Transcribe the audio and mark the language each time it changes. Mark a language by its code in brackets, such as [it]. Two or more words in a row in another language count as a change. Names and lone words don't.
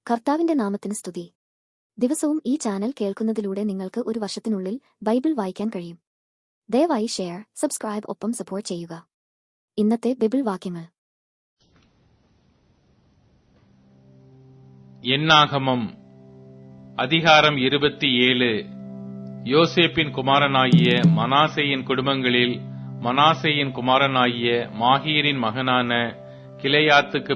[ml] കർത്താവിന്റെ നാമത്തിന് സ്തുതി. ദിവസവും ഈ ചാനൽ കേൾക്കുന്നതിലൂടെ നിങ്ങൾക്ക് ഒരു വർഷത്തിനുള്ളിൽ ബൈബിൾ വായിക്കാൻ കഴിയും. ദയവായി [en] share, subscribe [ml] ഒപ്പം സപ്പോർട്ട് ചെയ്യുക. ഇന്നത്തെ ബൈബിൾ വാക്യങ്ങൾ. [ta] என்னாகமம் அதிகாரம் 27. யோசேப்பின் குமாரனாகிய மனாசேயின் குடும்பங்களில் மனாசேயின் குமாரனாகிய மாகீரின் மகனான கிளையாத்துக்கு